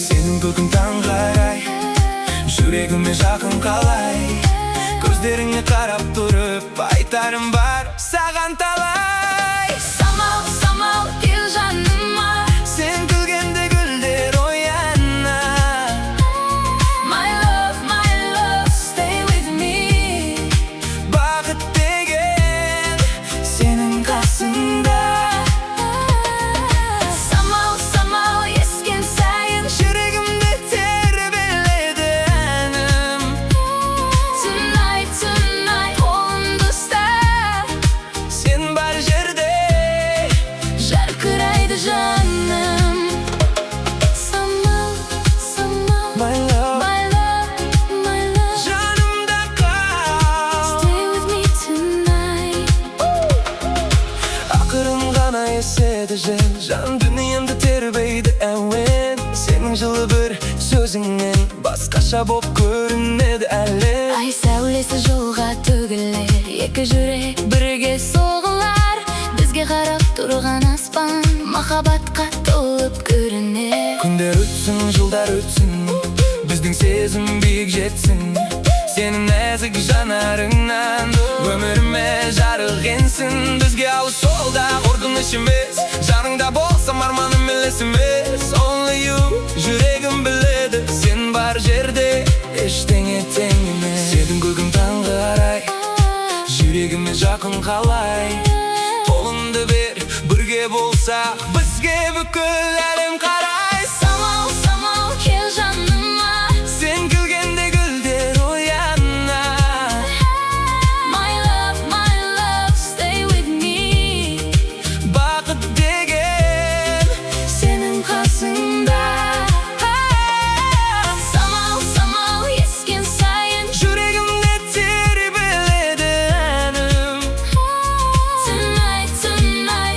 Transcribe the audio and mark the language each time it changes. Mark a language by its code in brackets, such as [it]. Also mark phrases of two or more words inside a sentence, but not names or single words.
[kk] Сенің күлкің таңғарай, жүрегіме жақын қалай. Көздеріңе қарап тұрып, айтарым бар саған талай. Самал, самал, кел жаныма, сен күлгенде гүлдер ояна. [en] My love, stay with me. [kk] Бақыт деген сенің қасыңда. Самал, самал, ескен сайын жүрегімде тербеледі әнім. [en] Tonight, tonight, [kk] қолымды ұста, Сен бар жерде жарқырайды жаным. Самал, самал, [en] My love, my love, my love, [kk] жанымда қал. [en] stay with me tonight. [kk] Ақырын ғана еседі жел, жан дүниемді тербейді әуен. Сенің жылы бір сөзіңнен басқаша боп көрінеді әлем. Ай сәулесі жолға төгілер, екі жүрек бірге соғылар. Бізге қарап тұрған аспан махаббатқа толып көрінер. Күндер өтсін, жылдар өтсін, біздің сезім биік жетсін. Сенің нәзік жанарыңнан өміріме жарық енсін. Бізге алыс жолда қорқыныш емес, жаныңда болсам арманым елес емес. [en] Only you, [kk] жүрегім біледі, сен бар жерде ештеңе тең емес. Сенің күлкің таңғарай, жүрегіме жақын қалай. Қолыңды бер, бірге болсақ, бізге бүкіл әлем қарай. Самал, самал, кел жаныма, Сен күлгенде гүлдер ояна. [en] My love, stay with me. [kk] Бақыт деген сенің қасыңда. Самал, самал, ескен сайын Жүрегімде тербеледі әнім. [en] Tonight, tonight,